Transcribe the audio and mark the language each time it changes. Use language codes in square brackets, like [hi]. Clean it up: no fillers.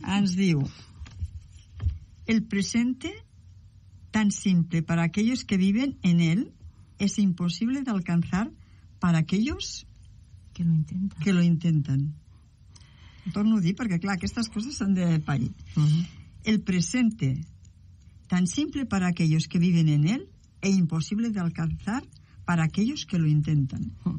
[ca] Ens diu: [es] el presente, tan simple para aquellos que viven en él, es imposible de alcanzar para aquellos que lo intentan. Que lo intentan. [ca] Torno a dir, perquè clar, aquestes coses s'han de parir. [es] El presente, tan simple para aquellos que viven en él e imposible de alcanzar para aquellos que lo intentan.